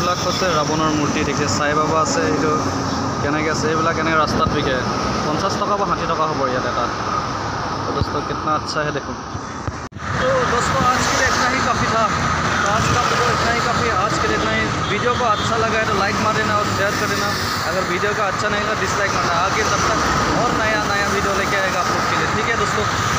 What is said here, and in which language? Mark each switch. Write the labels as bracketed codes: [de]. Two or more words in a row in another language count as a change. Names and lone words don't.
[as] আছে ৰাৱণৰ মূৰ্তি দেখে, সাই বাবা আছে, এইটো কেনেকৈ আছে, এইবিলাক কেনেকৈ ৰাস্তাত বিকে 50 টকা বা 60 টকা হ'ব ইয়াত এটা। [hi] तो दोस्तों कितना अच्छा है देखो। तो दोस्तों आज के लिए इतना ही काफ़ी था, तो आज का वीडियो इतना ही काफ़ी, आज के लिए इतना ही। वीडियो को अच्छा लगा है तो लाइक मार देना और शेयर कर देना, अगर वीडियो का अच्छा नहीं लगा डिसलाइक मारना। आगे तब तक और नया वीडियो लेके आएगा आप लोग के लिए, ठीक है दोस्तों।